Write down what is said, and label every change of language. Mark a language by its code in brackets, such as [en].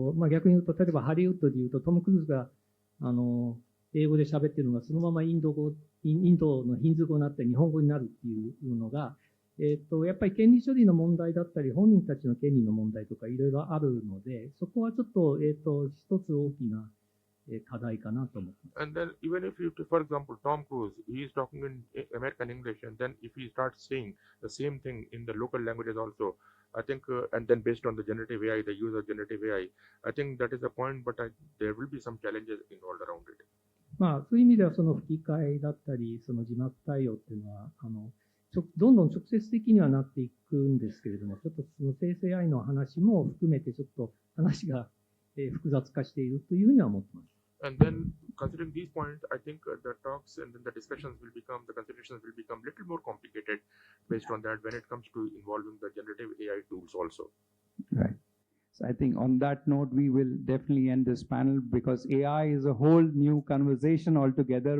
[ja] 逆に言うと、例えばハリウッドで言うとトム・クルーズが、英語で喋ってるのがそのままインドのヒンズー語になって日本語になるっていうのが、やっぱり権利処理の問題だったり、本人たちの権利の問題とかいろいろあるので、そこはちょっと、一つ大きな課題かなと思います。 [en] And then even if you, for example, Tom Cruise, he is talking in American English, and then if he starts saying the same thing in the local languages also, I think, and then based on the generative AI, the use of generative AI, I think that is the point, but there will be some challenges involved around it. [ja] そういう意味ではその吹き替えだったり、その字幕対応っていうのは、どんどん直接的にはなっていくんですけれども、ちょっとその生成 AI の話も含めてちょっと話が複雑化しているというふうには思ってます。 [en] And then considering these points, I think the talks and then the discussions will become, the considerations will become a little more complicated based on that when it comes to involving the generative AI tools also. Right. So I think on that note, we will definitely end this panel because AI is a whole new conversation altogether.